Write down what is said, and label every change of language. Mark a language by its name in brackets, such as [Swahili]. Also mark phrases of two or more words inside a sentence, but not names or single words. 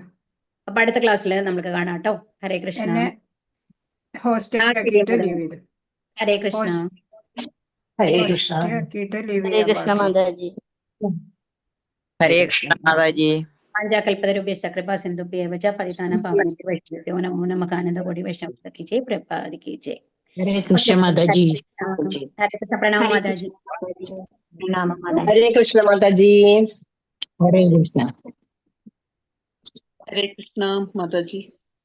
[Malayalam] അപ്പൊ അടുത്ത ക്ലാസ്സിൽ നമുക്ക് കാണാം കേട്ടോ. ഹരേ കൃഷ്ണ. എന്നെ ഹോസ്റ്റ് ആക്കിയിട്ട് ലീവ് ചെയ്തു. ഹരേ കൃഷ്ണ. ഹരേ കൃഷ്ണ. ആക്കിയിട്ട് ലീവ് ഹരേ കൃഷ്ണ മാതാജി. ഹരേ കൃഷ്ണ മാതാജി. [Sanskrit] പാഞ്ചാകൽപതരുഭ്യശ്ച കൃപാ സിന്ധുഭ്യേവ ച പതിതാനം പാവനേഭ്യോ വൈഷ്ണവേഭ്യോ നമോ നമഃ. [Hindi] आनंदकोटि वैष्णव की जय, प्रभुपाद की जय. [Malayalam] ഹരേ കൃഷ്ണ മാതാജി. ഹരേ കൃഷ്ണ. പ്രണാമ മാതാജി. പ്രണാമം മാതാജി. ഹരേ കൃഷ്ണ മാതാജി. ഹരേ കൃഷ്ണ. ഹരേ കൃഷ്ണ മാതാജി.